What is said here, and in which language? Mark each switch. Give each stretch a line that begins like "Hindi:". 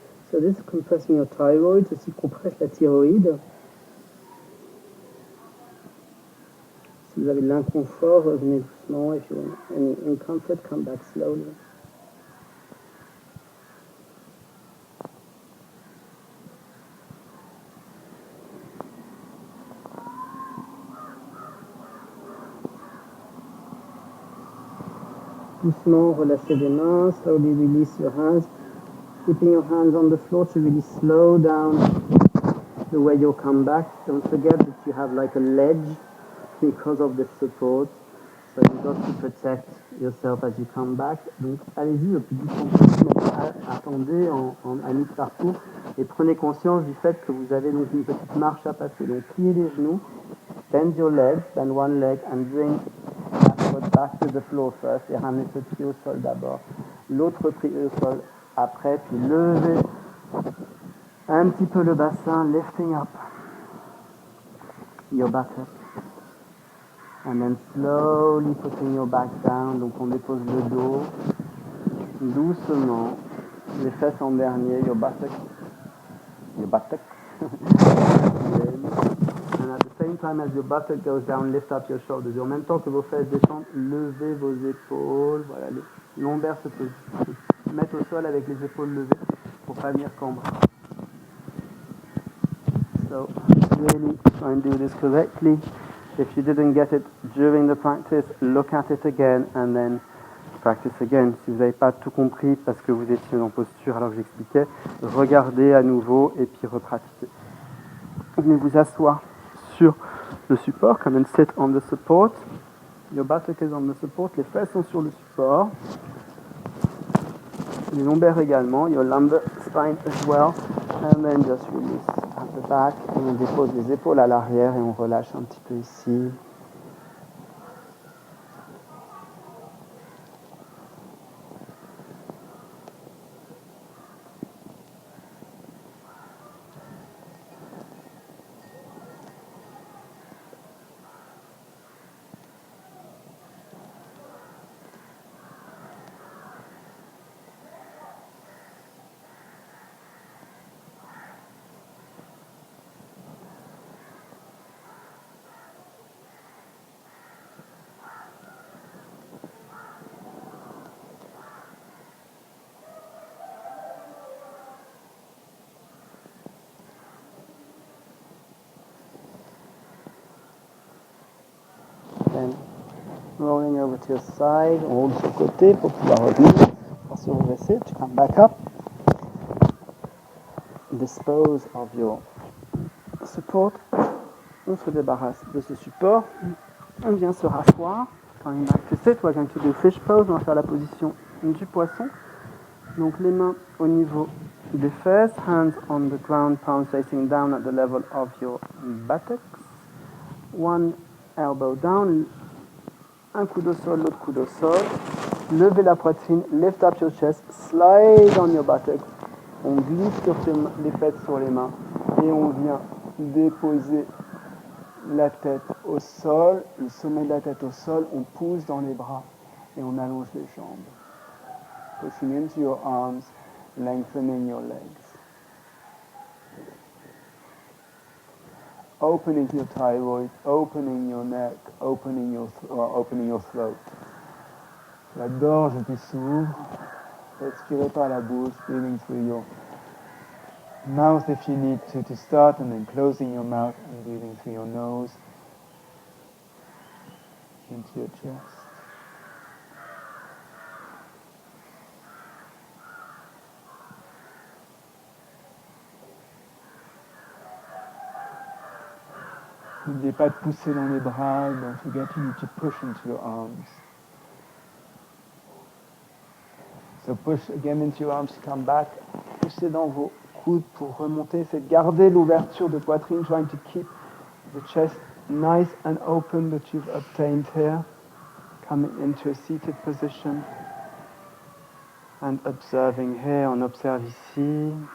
English: So this is compressing your thyroid,
French: ceci compresse la thyroïde. Si vous avez de l'inconfort, revenez doucement.
English: If you want any discomfort, come back slowly.
French: Doucement, relâchez les mains.
English: Slowly release your hands. Keeping your hands on the floor to really slow down the way you'll come back. Don't forget that you have like a ledge because of the support. So you got to protect yourself as you come back.
French: Donc allez-y le plus vite possible, attendez à mi-parcours et prenez conscience du fait que vous avez donc une petite marche à passer. Donc pliez les genoux,
English: bend your legs, bend one leg and bring that foot back to the floor first
French: et ramenez ce pied au sol d'abord. L'autre pied au sol après, puis levez un petit peu le bassin,
English: lifting up your buttock. And then slowly putting your back down.
French: Donc on dépose le dos doucement, les fesses en dernier,
English: your buttocks. And at the same time as your buttock goes down, lift up your shoulders.
French: Et en même temps que vos fesses descendent, levez vos épaules. Voilà, les lombaires se mettent au sol avec les épaules levées pour pas venir cambrer.
English: So really try and do this correctly. If you didn't get it during the practice, look at it again and then practice again.
French: Si vous n'avez pas tout compris parce que vous étiez en posture alors que j'expliquais, regardez à nouveau et puis repratiquez. Venez vous asseoir sur le support,
English: come and sit on the support. Your buttock is on the support,
French: les fesses sont sur le support. Les lombaires également,
English: your lumbar spine as well. And then just release at the back.
French: Et on dépose les épaules à l'arrière et on relâche un petit peu ici.
English: Then rolling over to your side,
French: on roule sur le côté pour pouvoir revenir.
English: Once you reverse to come back up. Dispose of your support.
French: On se débarrasse de ce support. On vient se rasseoir.
English: Coming back to sit, we're going to do fish pose.
French: On va faire la position du poisson. Donc les mains au niveau des fesses,
English: hands on the ground, palms facing down at the level of your buttocks. One elbow down,
French: un coude au sol, l'autre coude au sol. Levez la poitrine,
English: lift up your chest, slide on your buttocks.
French: On glisse sur les fesses sur les mains et on vient déposer la tête au sol, le sommet de la tête au sol, on pousse dans les bras et on allonge les jambes.
English: Pushing into your arms, lengthening your legs. Opening your thyroid, opening your neck, opening your throat.
French: La gorge qui s'ouvre. Respirez par la bouche,
English: breathing through your mouth if you need to start, and then closing your mouth and breathing through your nose into your chest.
French: N'oubliez pas de pousser dans les bras.
English: Don't forget you need to push into your arms. So push again into your arms to come back.
French: Poussez dans vos coudes pour remonter. C'est de garder l'ouverture de poitrine,
English: trying to keep the chest nice and open that you've obtained here. Coming into a seated position. And observing here,
French: on observe ici.